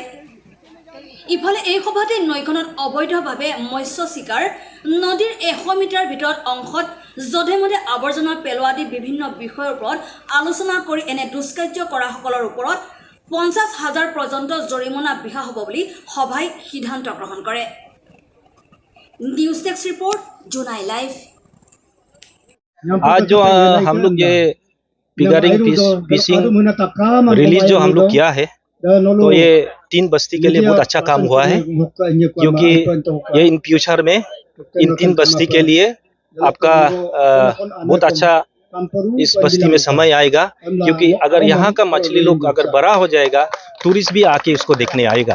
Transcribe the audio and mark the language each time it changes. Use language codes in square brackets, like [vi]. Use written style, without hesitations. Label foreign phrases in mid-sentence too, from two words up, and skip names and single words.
[as] ইফালে এই সভাতে নৈখনত অবৈধভাৱে মৎস্য চিকাৰ, নদীৰ 100 মিটাৰ ভিতৰত অংশত যধে মধে আৱৰ্জনা পেলোৱা আদি বিভিন্ন বিষয়ৰ ওপৰত আলোচনা কৰি এনে দুষ্কাৰ্য কৰাসকলৰ ওপৰত 50,000 পৰ্যন্ত জৰিমনা বিহা হ'ব বুলি সভাই সিদ্ধান্ত গ্ৰহণ কৰে। [en] news desk report Junai Live. [hi] आज जो हम लोग ये [en] figuring fishing release [hi] जो हम लोग किया है, तो ये 3 बस्ती के लिए बहुत अच्छा काम हुआ है, क्योंकि ये [en] in future [hi] में इन 3 बस्ती के लिए आपका बहुत अच्छा इस बस्ती में समय आएगा, क्योंकि अगर यहाँ का मछली लोग अगर बड़ा हो जाएगा, टूरिस्ट भी आके इसको देखने आएगा।